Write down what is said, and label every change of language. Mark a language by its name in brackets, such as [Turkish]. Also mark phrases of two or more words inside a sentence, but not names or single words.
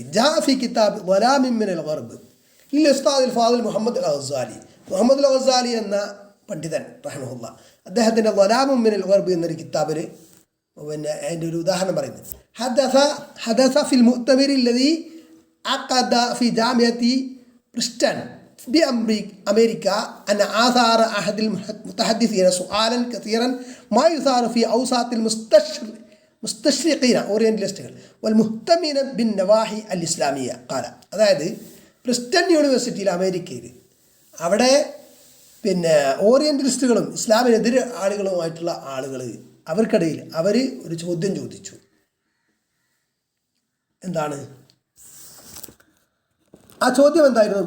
[Arabic] جاء في كتاب ظلام من الغرب للأستاذ الفاضل محمد الغزالي എന്ന [Malayalam] പണ്ഡിതൻ റഹിമഹുല്ലാ, അദ്ദേഹത്തിൻ്റെ വലാമുൻ മിനൽ ഗർബ് എന്നൊരു കിതാബിൽ അതിൻ്റെ ഒരു ഉദാഹരണം പറയുന്നത്, [Arabic] حدث في المؤتمر الذي عقد في جامعة برنستون بأمريكا أن آثار أحد المتحدثين سؤالا كثيرا ما يثار في أوساط المستشرقين أورينتاليستകൾ والمهتمين بالنواحي الإسلامية قال. [Malayalam] അതായത് പ്രിൻസ്റ്റൺ യൂണിവേഴ്സിറ്റിയിൽ അമേരിക്കയിൽ അവിടെ ഓറിയൻ്റലിസ്റ്റുകളും ഇസ്ലാമിനെതിരെ ആളുകളുമായിട്ടുള്ള ആളുകൾ അവർക്കിടയിൽ അവർ ഒരു ചോദ്യം ചോദിച്ചു. എന്താണ് ആ ചോദ്യം? എന്തായിരുന്നു?